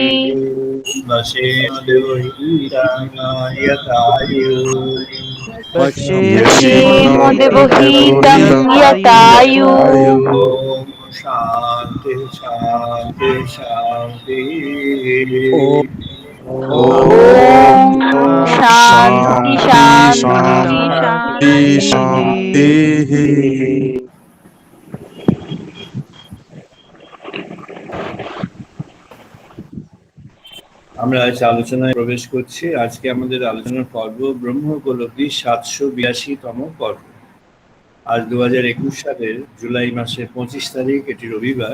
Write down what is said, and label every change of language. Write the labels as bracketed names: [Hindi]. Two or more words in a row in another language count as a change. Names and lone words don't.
[Sanskrit] पश्येम देवहितं यतायु। शांति शांति शांति। ओम शांति शांति शांति। [Bangla] আমরা আজ আলোচনায় প্রবেশ করছি। আজকে আমাদের আলোচনার পর্ব ব্রহ্ম উপলব্ধি 782তম পর্ব। আজ 2021 সালের জুলাই মাসের 25 তারিখ, এটি রবিবার।